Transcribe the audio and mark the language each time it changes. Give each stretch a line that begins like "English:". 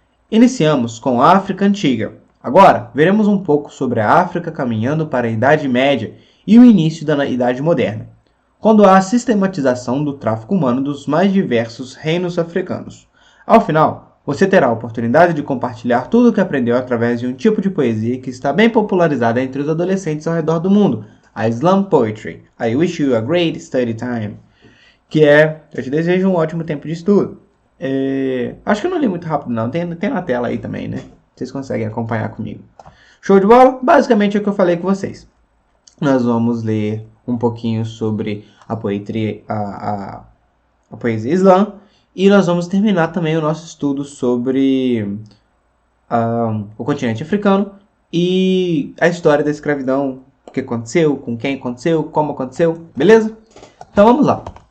Portuguese: Iniciamos com a África Antiga. Agora, veremos um pouco sobre a África caminhando para a Idade Média e o início da Idade Moderna, quando há a sistematização do tráfico humano dos mais diversos reinos africanos. Ao final, você terá a oportunidade de compartilhar tudo o que aprendeu através de um tipo de poesia que está bem popularizada entre os adolescentes ao redor do mundo, a Slam Poetry.
English: I wish you a great study time.
Portuguese: Eu te desejo um ótimo tempo de estudo. Acho que eu não li muito rápido não, tem na tela aí também, né? Vocês conseguem acompanhar comigo. Show de bola? Basicamente é o que eu falei com vocês. Nós vamos ler um pouquinho sobre a poesia islã e nós vamos terminar também o nosso estudo sobre o continente africano e a história da escravidão, o que aconteceu, com quem aconteceu, como aconteceu, beleza? Então vamos lá.